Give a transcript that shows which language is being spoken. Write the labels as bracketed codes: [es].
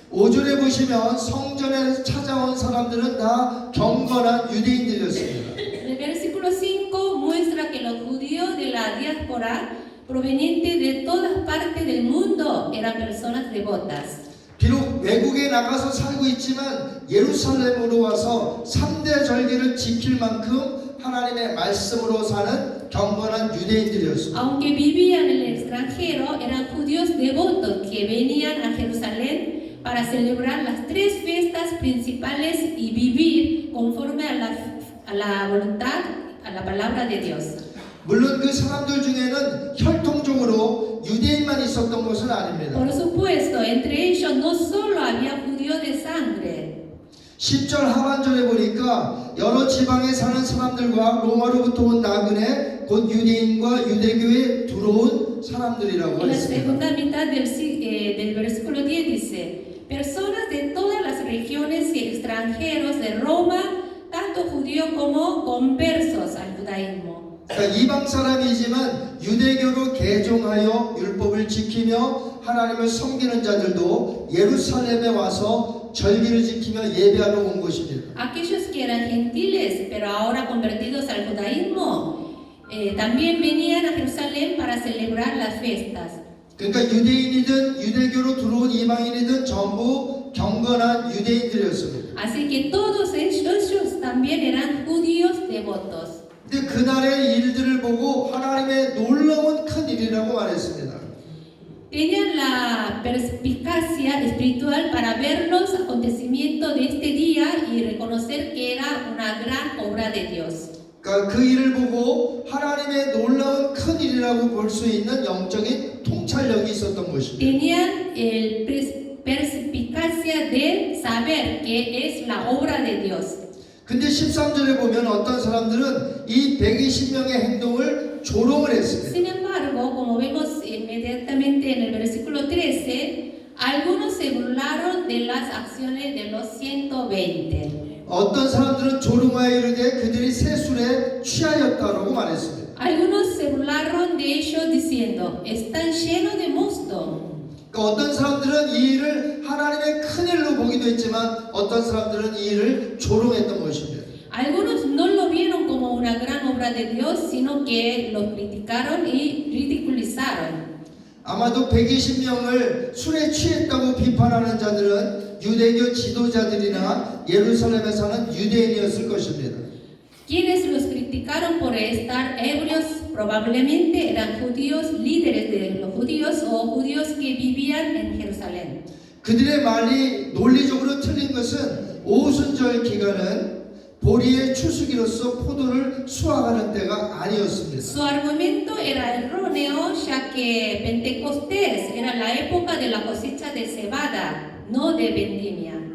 [ko] 5절에 보시면 성전에 찾아온 사람들은 다 경건한 유대인들이었습니다. [es] En el versículo 5 muestra que los judíos de la diáspora provenientes de todas partes del mundo eran personas devotas. [ko] 비록 외국에 나가서 살고 있지만 예루살렘으로 와서 3대 절기를 지킬 만큼 하나님의 말씀으로 사는 경건한 유대인들이었습니다. [es] Aunque vivían en el extranjero, eran judíos devotos que venían a Jerusalén para celebrar las 3 fiestas principales y vivir conforme a la voluntad, a la palabra de Dios. [ko] 물론 그 사람들 중에는 혈통적으로 유대인만 있었던 것은 아닙니다. [es] Por supuesto, entre ellos no solo había judíos de sangre. [ko] 10절 하반절에 보니까 여러 지방에 사는 사람들과 로마로부터 온 나그네 곧 유대인과 유대교에 들어온 사람들이라고 [es] En la [ko] 했습니다. [es] segunda mitad del versículo 10 dice, personas de todas las regiones y extranjeros de Roma, tanto judíos como conversos al judaísmo. [ko] 그러니까 이방 사람이지만 유대교로 개종하여 율법을 지키며 하나님을 섬기는 자들도 예루살렘에 와서 절기를 지키며 예배하러 온 것입니다. [es] Aquellos que eran gentiles, pero ahora convertidos al judaísmo, también venían a Jerusalén para celebrar las fiestas. [ko] 그러니까 유대인이든 유대교로 들어온 이방인이든 전부 경건한 유대인들이었습니다. [es] Así que todos ellos también eran judíos devotos. [ko] 근데 그날의 일들을 보고 하나님의 놀라운 큰 일이라고 말했습니다. [es] Tenían la perspicacia espiritual para ver los acontecimientos de este día y reconocer que era una gran obra de Dios. [ko] 그러니까 그 일을 보고 하나님의 놀라운 큰 일이라고 볼 수 있는 영적인 통찰력이 있었던 것입니다. [es] Tenían el perspicacia de saber que es la obra de Dios. [ko] 근데 13절에 보면 어떤 사람들은 이 120명의 행동을 조롱을 했습니다. [es] Sin embargo, como vemos inmediatamente en el versículo 13, algunos se burlaron de las acciones de los 120. [ko] 어떤 사람들은 조롱하여 이르되 그들이 새 술에 취하였다라고 말했습니다. [es] Algunos se burlaron de ellos diciendo, están llenos de mosto. [ko] 그러니까 어떤 사람들은 이 일을 하나님의 큰 일로 보기도 했지만 어떤 사람들은 이 일을 조롱했던 것입니다. [es] Algunos no lo vieron como una gran obra de Dios, sino que lo criticaron y ridiculizaron. [ko] 아마도 120명을 술에 취했다고 비판하는 자들은 유대교 지도자들이나 예루살렘에 사는 유대인이었을 것입니다. [es] Quienes los criticaron por estar ebrios probablemente eran judíos, líderes de los judíos o judíos que vivían en Jerusalén. [ko] 그들의 말이 논리적으로 틀린 것은 오순절 기간은 보리의 추수기로서 포도를 수확하는 때가 아니었습니다. [es] Su argumento era erróneo, ya que Pentecostés era la época de la cosecha de cebada, no de vendimia.